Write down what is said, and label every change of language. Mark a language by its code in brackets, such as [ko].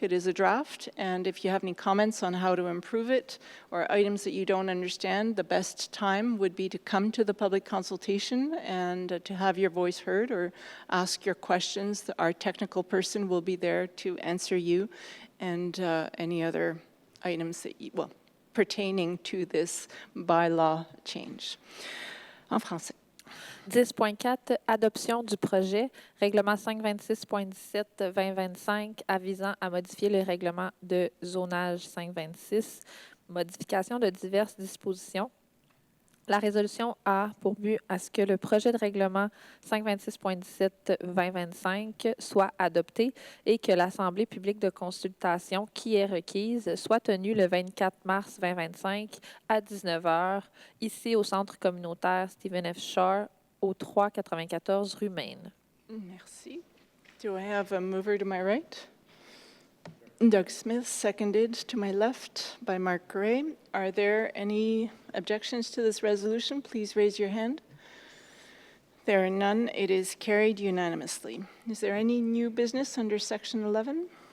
[en] It is a draft, and if you have any comments on how to improve it or items that you don't understand, the best time would be to come to the public consultation and to have your voice heard or ask your questions. Our technical person will be there to answer you and any other items that pertaining to this bylaw change. [fr] En français. 10.4, adoption du projet, règlement 526.17-2025 avisant à modifier le règlement de zonage 526, modification de diverses dispositions. La résolution a pour but à ce que le projet de règlement 526.17-2025 soit adopté et que l'Assemblée publique de consultation qui est requise soit tenue le 24 mars 2025 à 19h, ici au Centre communautaire Stephen F. Charr, au 394 rue Maine. Merci. [en] Do I have a mover to my right? Doug Smith, seconded to my left by Mark Gray. Are there any objections to this resolution? Please raise your hand. There are none. It is carried unanimously. Is there any new business under Section 11?